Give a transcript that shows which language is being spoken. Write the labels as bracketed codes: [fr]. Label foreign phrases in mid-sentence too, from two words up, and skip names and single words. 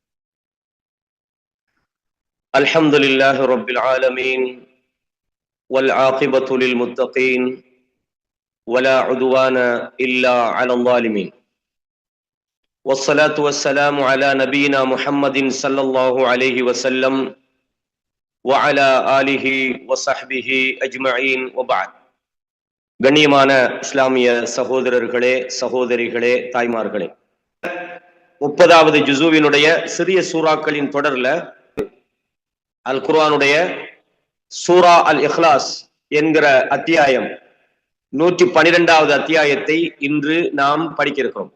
[ar] الحمد لله رب العالمين والعاقبة للمتقين ولا عدوان إلا على الظالمين، والصلاة والسلام على نبينا محمد صلى الله عليه وسلم وعلى آله وصحبه أجمعين وبعد. [ta] கண்ணியமான இஸ்லாமிய சகோதரர்களே, சகோதரிகளே, தாய்மார்களே, 30வது ஜுசுவினுடைய சிறிய சூறாக்களின் தொடர்ல அல் குர்ஆனுடைய சூரா அல் இஹ்லாஸ் என்கிற அத்தியாயம் 112வது அத்தியாயத்தை இன்று நாம் படிக்க இருக்கிறோம்.